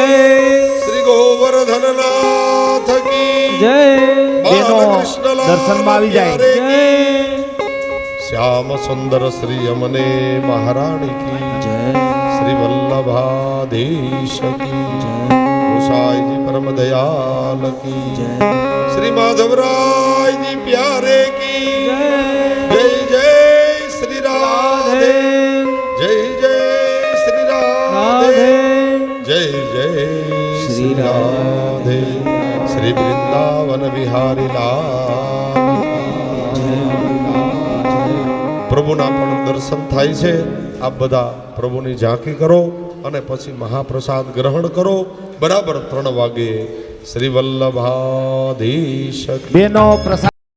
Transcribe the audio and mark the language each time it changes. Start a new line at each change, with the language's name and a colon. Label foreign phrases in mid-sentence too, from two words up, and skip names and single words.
Hindi: श्री गोवर्धननाथ की
Gujarati: જય બેનો બાલકૃષ્ણ દર્શનમાં આવી જાય પ્યારે જય
Hindi: श्याम सुंदर श्री अमने महाराणी की જય श्री वल्लभाधीश की જય गोसाई परम दयाल की जय श्री माधवराय जी प्यारे की जय जय जय श्री राधे जय जय श्री राधे जय जय श्री राधे श्री वृंदावन विहारी लाल
Gujarati: પ્રભુના પણ દર્શન થાય છે આપ બધા પ્રભુની ઝાંખી કરો અને પછી મહાપ્રસાદ ગ્રહણ કરો બરાબર 3 વાગે શ્રી વલ્લભાધીશ બેનો પ્રસાદ